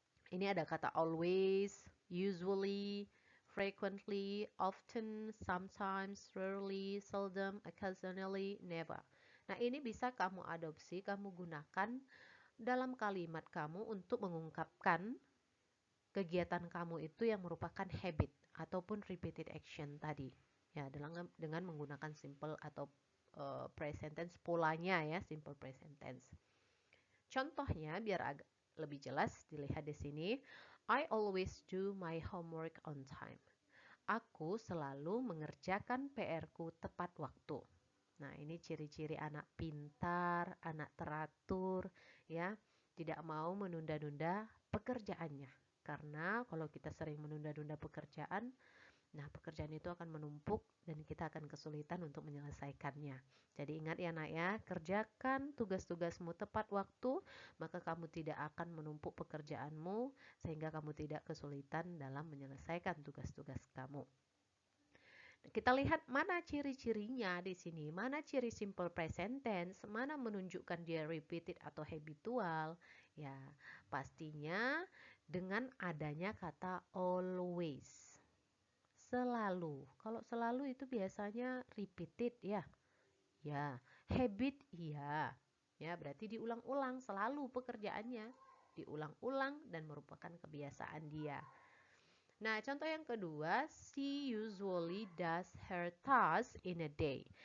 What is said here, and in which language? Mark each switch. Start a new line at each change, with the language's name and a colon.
Indonesian: Ini ada kata always, usually, frequently, often, sometimes, rarely, seldom, occasionally, never. Nah, ini bisa kamu adopsi, kamu gunakan dalam kalimat kamu untuk mengungkapkan kegiatan kamu itu yang merupakan habit ataupun repeated action tadi. Ya, dengan menggunakan simple atau present tense polanya ya, simple present tense. Contohnya biar agak lebih jelas dilihat di sini.
English: I always do my homework on time.
Indonesian: Aku selalu mengerjakan PR-ku tepat waktu. Nah, ini ciri-ciri anak pintar, anak teratur, ya. Tidak mau menunda-nunda pekerjaannya. Karena kalau kita sering menunda-nunda pekerjaan, nah pekerjaan itu akan menumpuk dan kita akan kesulitan untuk menyelesaikannya. Jadi ingat ya nak ya, kerjakan tugas-tugasmu tepat waktu, maka kamu tidak akan menumpuk pekerjaanmu sehingga kamu tidak kesulitan dalam menyelesaikan tugas-tugas kamu. Kita lihat mana ciri-cirinya di sini, mana ciri simple present tense, mana menunjukkan dia repeated atau habitual. Ya, pastinya dengan adanya kata always. Selalu. Kalau selalu itu biasanya repeated ya. Ya, habit iya. Ya, berarti diulang-ulang selalu pekerjaannya. Diulang-ulang dan merupakan kebiasaan dia. Nah, contoh yang kedua,
English: she usually does her task in a day.